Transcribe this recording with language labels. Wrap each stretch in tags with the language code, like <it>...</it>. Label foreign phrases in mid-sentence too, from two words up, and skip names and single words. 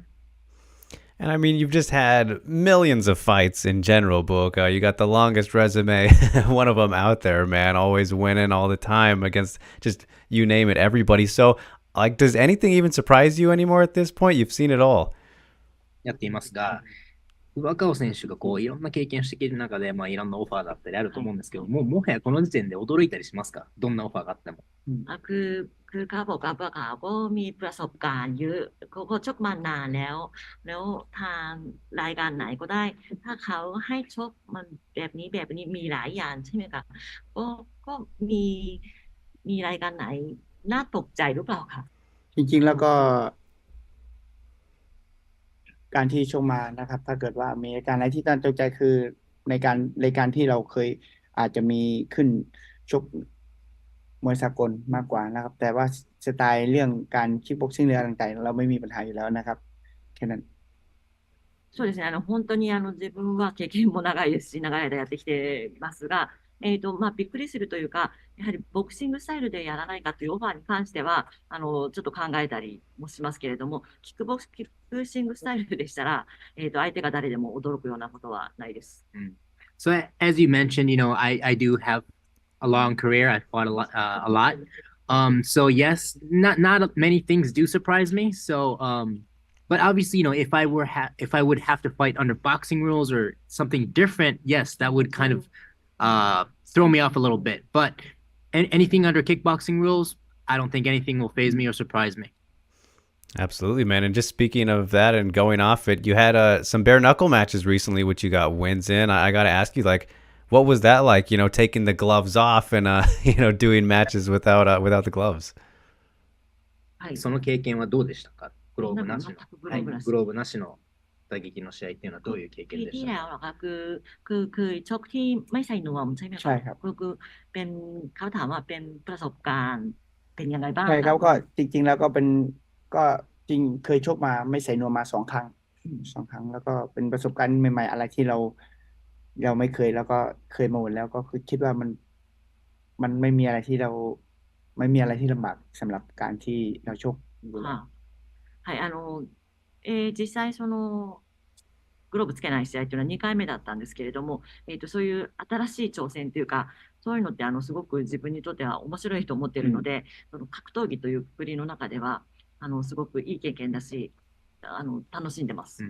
<en>And I mean, you've just had millions of fights in general, Buakaw. You got the longest resume, one of them out there, man, always winning all the time against just, you name it, everybody. So, like, does anything even surprise you anymore at this point? You've seen it all.</en> <ja>やっていますが、若尾選手がいろんな経験してきてる中で、いろんなオファーだったりあると思うんですけど、もはやこの時点で驚いたりしますか？どんなオファーがあっても。</ja> <th>คือเขาบอกว่าเขาก็มีประสบการณ์เยอะเขาก็ชกมานานแล้วทางรายการไหนก็ได้ถ้าเขาให้ชกมันแบบนี้มีหลายอย่างใช่ไหมคะก็มีรายการไหนน่าตกใจหรือเปล่าคะ จริงๆแล้วก็การที่ชกมานะครับ ถ้าเกิดว่ามีรายการอะไรที่น่าตกใจคือในรายการที่เราเคยอาจจะมีขึ้นชกมวยสากลมากกว่านะครับ แต่ว่าสไตล์เรื่องการคิกบ็อกซิ่งเรือต่างๆเราไม่มีปัญหาอยู่แล้วนะครับแค่นั้น</th> <ja>そうですね。本当に自分は経験も長いですし、長い間やってきてますが、びっくりするというか、やはりボクシングスタイルでやらないかというオファーに関しては、ちょっと考えたりもしますけれども、キックボクシングスタイルでしたら、相手が誰でも驚くようなことはないです。</ja> <en>So as you mentioned, I do have a long career. I fought a lot. So yes, not many things do surprise me. So but obviously, if I would have to fight under boxing rules or something different, yes, that would kind of throw me off a little bit. But anything under kickboxing rules, I don't think anything will faze me or surprise me. Absolutely, man. And just speaking of that and going off it, you had some bare knuckle matches recently, which you got wins in. I got to ask you, like, what was that like? Taking the gloves off and doing matches without the gloves.</en> <ja>その経験はどうでしたか？グローブなしの打撃の試合っていうのはどういう経験でしたか？</ja> <th>คือชกที่ไม่ใส่นวมใช่ไหมคะ ใช่ครับ คือเป็นเขาถามว่าเป็นประสบการณ์เป็นยังไงบ้าง ใช่ครับก็จริงๆแล้วก็จริงเคยชกมาไม่ใส่นวมมา2 ครั้งแล้วก็เป็นประสบการณ์ใหม่ๆอะไรที่เราไม่เคยแล้วก็เคยมาหมดแล้วก็คือคิดว่ามันไม่มีอะไรที่ลำบากสำหรับการที่เราชก</th> <ja>はい、実際グローブつけない試合というのは2回目だったんですけれども、そういう新しい挑戦というか、そういうのってすごく自分にとっては面白いと思っているので、その格闘技というくくりの中ではすごくいい経験だし、楽しんでます。</ja>